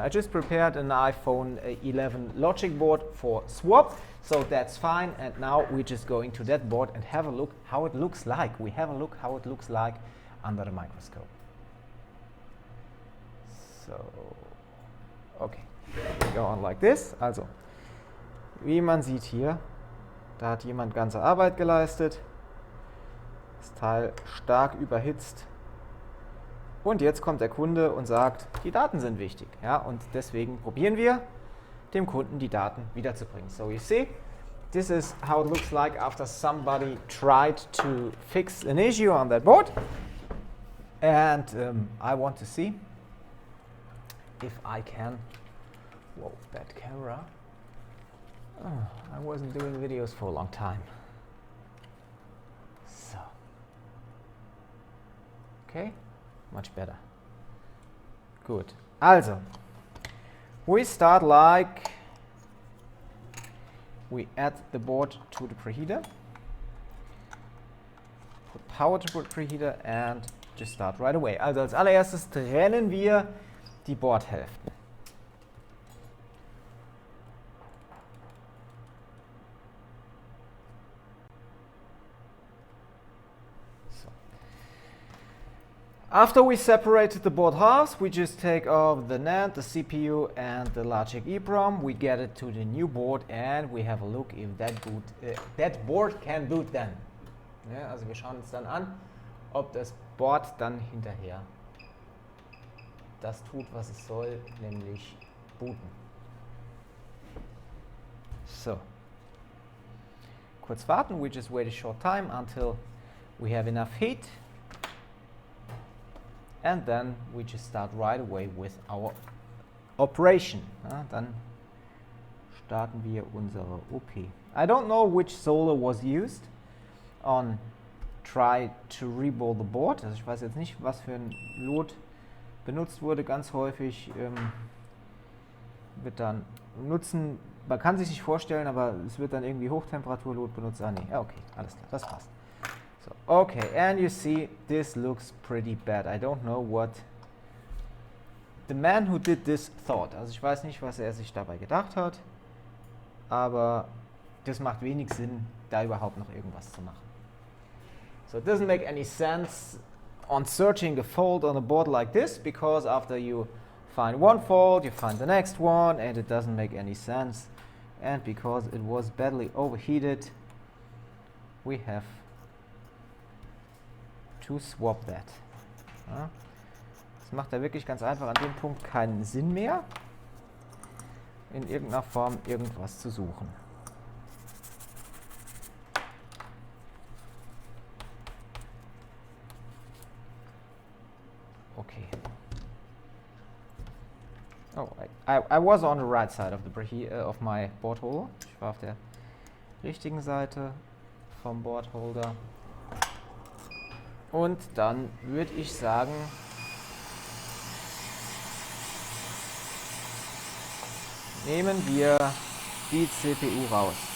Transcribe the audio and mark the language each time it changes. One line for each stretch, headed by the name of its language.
English: I just prepared an iPhone 11 Logicboard for swap, so that's fine. And now we're just going to that board and have a look how it looks like. We have a look how it looks like under the microscope. So, okay, we go on like this.
German: Also, wie man sieht hier, da hat jemand ganze Arbeit geleistet. Das Teil stark überhitzt. Und jetzt kommt der Kunde und sagt, die Daten sind wichtig. Ja, und deswegen probieren wir, dem Kunden die Daten wiederzubringen.
English: So you see, this is how it looks like after somebody tried to fix an issue on that board. And I want to see if I can. Whoa, bad camera. Oh, I wasn't doing videos for a long time. So. Okay. Much better. Good. Also, we start like we add the board to the preheater, put power to the preheater and just start right away.
German: Also als allererstes trennen wir die Boardhälften.
English: After we separated the board halves, we just take off the NAND, the CPU and the Logic-EEPROM. We get it to the new board and we have a look if that board can boot then.
German: Ja, also wir schauen uns dann an, ob das Board dann hinterher das tut, was es soll, nämlich booten. So. Kurz warten,
English: we just wait a short time until we have enough heat. And then we just start right away with our operation.
German: Ja, dann starten wir unsere OP.
English: I don't know which solder was used on try to reball the board.
German: Also ich weiß jetzt nicht, was für ein Lot benutzt wurde. Ganz häufig wird dann nutzen, man kann sich nicht vorstellen, aber es wird dann irgendwie Hochtemperaturlot benutzt. Ah nee, ja, okay, alles klar, das passt.
English: So, okay, and you see, this looks pretty bad. I don't know what the man who did this thought.
German: Also ich weiß nicht, was er sich dabei gedacht hat, aber das macht wenig Sinn, da überhaupt noch irgendwas zu machen.
English: So it doesn't make any sense on searching a fault on a board like this, because after you find one fault, you find the next one, and it doesn't make any sense. And because it was badly overheated, we have to swap that.
German: Ja. Das macht ja wirklich ganz einfach an dem Punkt keinen Sinn mehr, in irgendeiner Form irgendwas zu suchen. Okay.
English: Oh, I was on the right side of of my board holder.
German: Ich war auf der richtigen Seite vom Board Holder. Und dann würde ich sagen, nehmen wir die CPU raus.